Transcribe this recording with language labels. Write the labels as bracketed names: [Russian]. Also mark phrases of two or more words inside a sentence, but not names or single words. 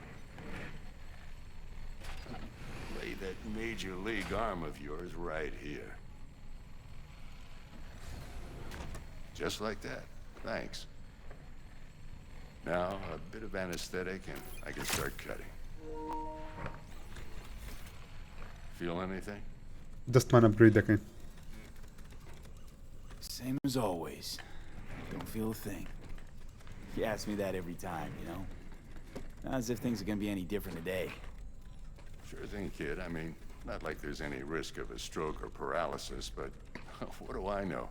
[English] Lay that major league arm of yours right here. Just like that. Thanks. Now, a bit of anesthetic and I can start cutting. Feel anything? [Central Kurdish] دەستمان ئەپگرید دەکەین [English] Same as always. Don't feel a thing. You ask me that every time, you know? Not as if things are gonna be any different today. Sure thing, kid. I mean, not like there's any risk of a stroke or paralysis, but what do I know?